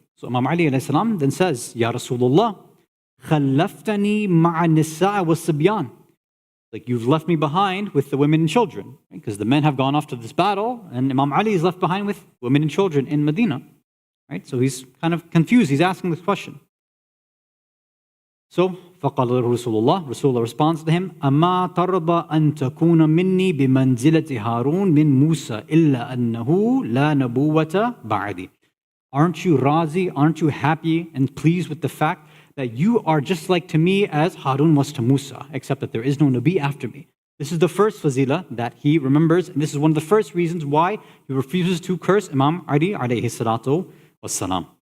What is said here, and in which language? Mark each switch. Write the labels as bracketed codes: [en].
[en] So Imam Ali alayhi salam then says, Ya Rasulullah, [ar] خَلَّفْتَنِي مَعَ النِّسَاءِ وَالصِّبْيَانِ. [en] Like, you've left me behind with the women and children. Because the men have gone off to this battle, and Imam Ali is left behind with women and children in Medina. Right? So he's kind of confused. He's asking this question. So, [ar] فَقَالَ لَهُ [en] Rasulullah responds to him, [ar] أَمَا تَرْضَى أَن تَكُونَ مِنِّي بِمَنْزِلَةِ هَارُونَ مِن مُوسَى إِلَّا أَنَّهُ لَا نَبُوَّةَ بَعْدِي. [en] Aren't you razi, aren't you happy and pleased with the fact that you are just like to me as Harun was to Musa, except that there is no Nabi after me? This is the first fazila that he remembers, and this is one of the first reasons why he refuses to curse Imam Ali alayhi salatu wassalam.